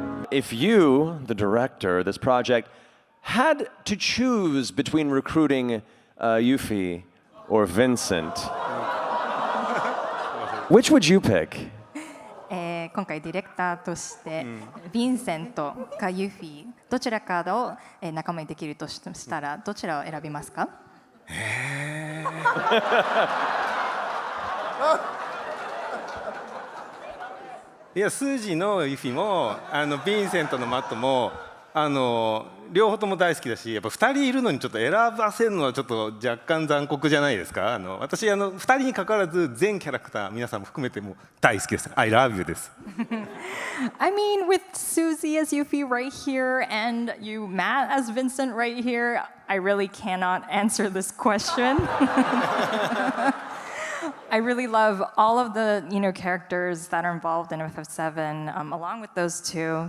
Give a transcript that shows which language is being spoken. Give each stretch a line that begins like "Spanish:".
English: If you, the director of this project, had to choose between recruiting Yuffie or Vincent, which would you pick?
Japanese: 今回ディレクターとしてヴィンセントかユフィどちらかを仲間にできるとしたらどちらを選びますか？いや、スージーのユフィもヴィンセントのマットも両方とも大好きだし、やっぱ2人いるのにちょっと選ばせるのはちょっと若干残酷じゃないですか。私2人に関わらず全キャラクター皆さんも含めても大好きです。
English: I love you
Japanese: です。
English: I mean, with Suzie as Yuffie right here and you, Matt, as Vincent right here, I really cannot answer this question. I really love all of the characters that are involved in FF7, along with those two.